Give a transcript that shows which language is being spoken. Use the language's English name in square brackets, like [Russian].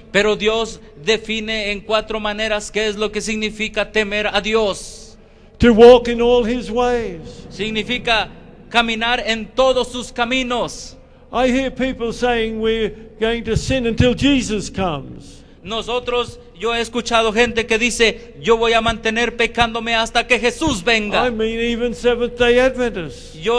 [Spanish] Pero Dios define en 4 maneras qué es lo que significa temer a Dios. [English] To walk in all his ways. [Spanish] Significa caminar en todos sus caminos. [English] I hear people saying we're going to sin until Jesus comes. [Spanish] Yo he escuchado gente que dice, yo voy a mantener pecándome hasta que Jesús venga. [English] I mean, even Seventh-day Adventists.